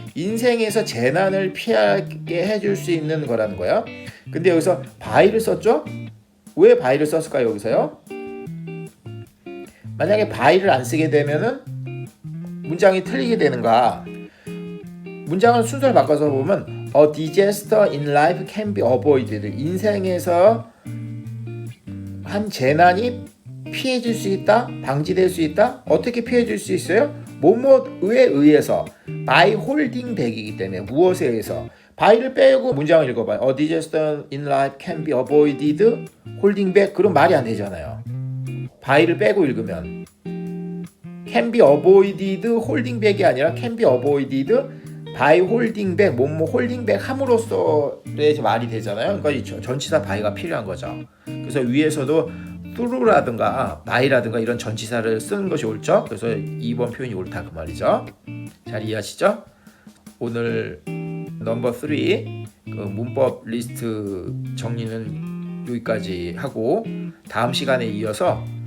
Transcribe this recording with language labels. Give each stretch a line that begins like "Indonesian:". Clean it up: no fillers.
Korean: 인생에서 재난을 피하게 해줄 수 있는 거라는 거예요. 근데 여기서 by를 썼죠? 왜 by를 썼을까요? 여기서요? 만약에 by를 안 쓰게 되면은 문장이 틀리게 되는가? 문장을 순서를 바꿔서 보면
English: A disaster in life can be avoided.
Korean: 인생에서 한 재난이 피해질 수 있다? 방지될 수 있다? 어떻게 피해질 수 있어요? 뭐뭐에 의해서 by holding back이기 때문에 무엇에 의해서 by를 빼고 문장을 읽어봐요.
English: A disaster in life can be avoided holding back.
Korean: 그럼 말이 안 되잖아요. by를 빼고 읽으면 can be avoided holding back이 아니라 can be avoided by holding back. 뭐뭐 holding back 함으로써의 말이 되잖아요. 그러니까 전치사 by가 필요한 거죠. 그래서 위에서도 through라든가 by라든가 이런 전치사를 쓰는 것이 옳죠. 그래서 2번 표현이 옳다 그 말이죠. 잘 이해하시죠? 오늘 넘버 3 그 문법 리스트 정리는 여기까지 하고 다음 시간에 이어서